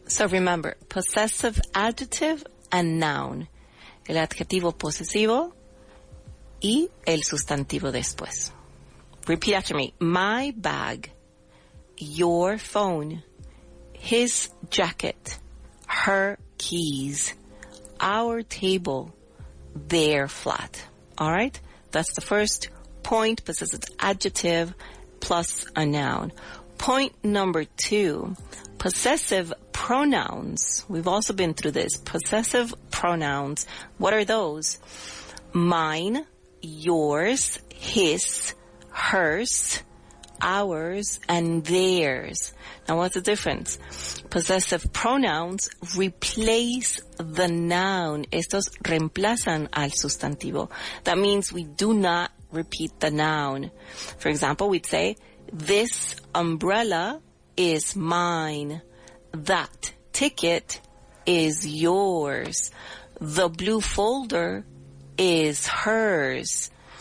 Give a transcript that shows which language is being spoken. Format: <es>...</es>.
<en>So remember, possessive adjective and noun.</en> <es>El adjetivo posesivo y el sustantivo después.</es> <en>Repeat after me. My bag, your phone, his jacket, her keys, our table, their flat. All right? That's the first point, possessive adjective plus a noun. Point number 2, possessive pronouns. We've also been through this. Possessive pronouns. What are those? Mine, yours, his, hers, ours, and theirs. Now what's the difference? Possessive pronouns replace the noun.</en> <es>Estos reemplazan al sustantivo.</es> <en>That means we do not repeat the noun. For example, we'd say, this umbrella is mine. That ticket is yours. The blue folder is hers.</en>